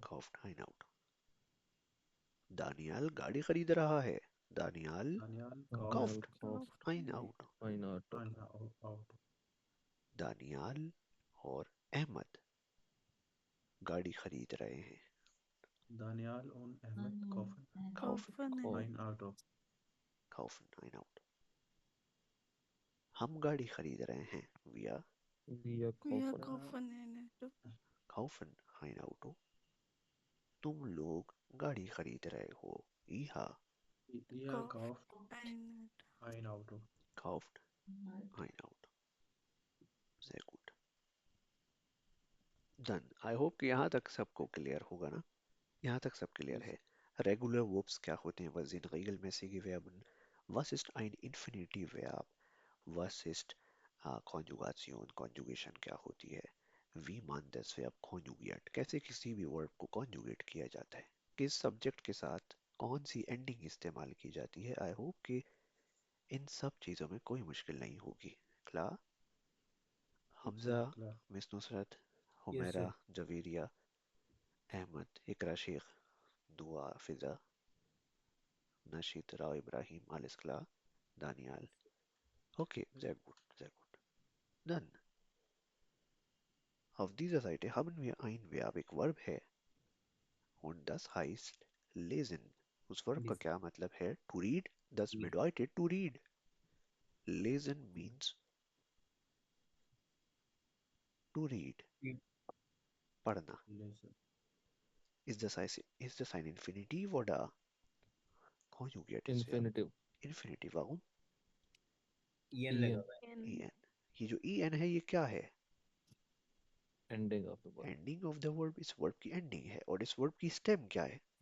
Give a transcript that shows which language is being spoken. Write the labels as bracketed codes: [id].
[de] kauft ein Auto. [hi] Daniyal गाड़ी खरीद रहा है. Daniyal [de] Daniel kauft Kauft. ein Auto. ein Auto। ein Auto. [hi] Daniyal और अहमद गाड़ी खरीद रहे हैं. [de] Daniel und Ahmed kaufen Kaufen. ein Auto. kaufen ein Auto. [hi] हम गाड़ी खरीद रहे हैं. [de] Wir Wir kaufen kaufen ein Auto. kaufen ein Auto. [hi] तुम लोग गाड़ी खरीद रहे हो. [de] Ihr Ihr kauft Ein ein Auto. kauft ein Auto. Sehr gut. [en] Done. I hope [hi] कि यहाँ तक सबको क्लियर होगा ना. यहाँ तक सब क्लियर है. रेगुलर वर्ब्स क्या होते हैं? [de] Was sind regelmäßige Verben? Was ist ein Infinitivverb? Was ist Konjugation? [hi] Conjugation क्या होती है? [de] Wie man das Verb conjugate? [hi] कैसे किसी भी वर्ब को conjugate किया जाता है? किस सब्जेक्ट के साथ कौन सी एंडिंग इस्तेमाल की जाती है? आई होप कि इन सब चीज़ों में कोई मुश्किल नहीं होगी. क्लार? Hamza, [de] Klar. [hi] Miss Nusrat, [en] Yes, [hi] Humera, [en] sir. [de] जवेरिया, अहमद, इकरा शेख, दुआ, फिजा, नशीद, राव इब्राहिम, alles klar? Daniel. Okay, sehr gut, sehr gut. Dann, auf dieser Seite haben wir ein Verb, [hi] एक verb है, [de] und das heißt lesen. [hi] उस verb का [de] Lesen. [hi] क्या मतलब है? [en] To read. [de] Das bedeutet [en] to read. Lesen means to read. Read. [hi] पढ़ना. [de] Lesen. Ist das ein Infinitiv oder conjugates Verb? [en] Infinitive। [de] Infinitiv, warum? [hi] EN लगा हुआ है. en. ये जो en है ये क्या है? [en] ending of the word। Ending of the verb. [hi] इस verb की ending है और इस verb की stem क्या है?